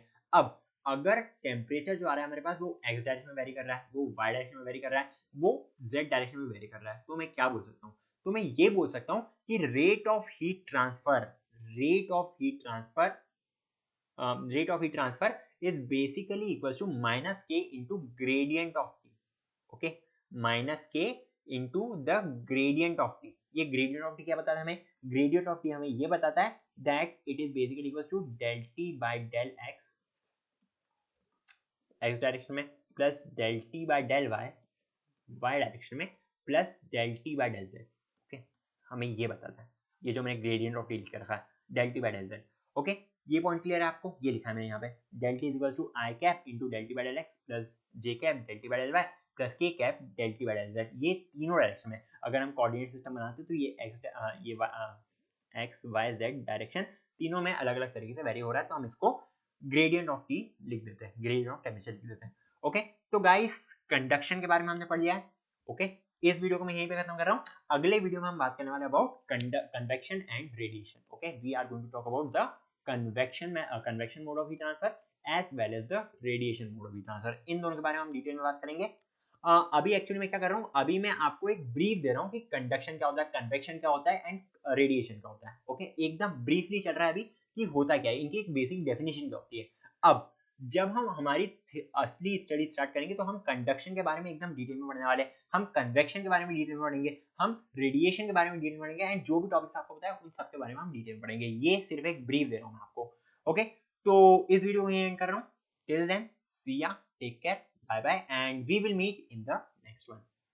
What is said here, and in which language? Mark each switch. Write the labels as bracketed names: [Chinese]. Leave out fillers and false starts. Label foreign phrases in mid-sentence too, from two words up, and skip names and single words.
[Hindi] अब अगर टेम्परेचर जो आ रहा है हमारे पास वो [English] x direction [Hindi] में वेरी कर रहा है, वो [English] y direction [Hindi] में वेरी कर रहा है, वो [English] z direction [Hindi] में वेरी कर रहा है, तो मैं क्या बोल सकता हूँ? तो मैं ये बोल सकता हूँ कि [English] rate of heat transfer is basically equals to minus k into gradient of t. Okay, minus k into the gradient of t. [Hindi] ये [English] gradient of t [Hindi] क्या बताता है हमें? [English] Gradient of t [Hindi] हमें ये बताता है [English] that it is basically equals to del t by del x, x डायरेक्शन में, प्लस del t by del y, y डायरेक्शन में, प्लस del t by del z। [Hindi] ओके, हमें ये बताता है, ये जो मैंने [English] gradient of T [Hindi] लिख के रखा है, [English] del t by del z। [Hindi] ओके, ये [English] point clear [Hindi] है आपको? ये लिखा है मैंने यहाँ पे, [English] del t is equals to i cap into del t by del x plus j cap del t by del y plus k cap del t by del z। [Hindi] ये तीनों डायरेक्शन में, अगर हम [English] coordinate system [Hindi] बनाते तो ये [English] x y z direction [Hindi] तीनों में अलग अलग तरीके से वेरी हो रहा है, तो हम इसको [English] gradient of T [Hindi] लिख देते हैं, [English] gradient of temperature [Hindi] लिख देते हैं। ओके, तो [English] guys conduction [Hindi] के बारे में हमने पढ़ लिया है। ओके, इस वीडियो को मैं यहीं पे खत्म कर रहा हूँ। अगले वीडियो में हम बात करने वाले [English] about convection and radiation. okay, we are going to talk about the convection mode of heat transfer as well as the radiation mode of heat transfer. [Hindi] इन दोनों के बारे में हम डिटेल में बात करेंगे। अभी एक्चुअली मैं क्या कर रहा हूँ, अभी मैं आपको एक ब्रीफ दे रहा हूँ कि कंडक्शन क्या होता है, कन्वेक्शन क्या होता है [English] and radiation [Hindi] क्या होता है। ओके, एकदम ब्रीफली चल रहा है अभी कि होता क्या है, इनकी एक [English] basic definition [Hindi] क्या होती है। अब जब हम हमारी असली [English] study start [Hindi] करेंगे तो हम कंडक्शन के बारे में एकदम डिटेल में पढ़ने वाले हैं, हम कन्वेक्शन के बारे में डिटेल में पढ़ेंगे, हम रेडिएशन के बारे में डिटेल में पढ़ेंगे, एंड जो भी टॉपिक्स आपको बताया उन सब के बारे में हम डिटेल में पढ़ेंगे। ये सिर्फ एक ब्रीफ दे रहा हूँ मैं आपको। ओके, तो इस वीडियो को यहीं एंड कर रहा हूँ। [English] till then, see ya, take care, bye bye, and we will meet in the next one.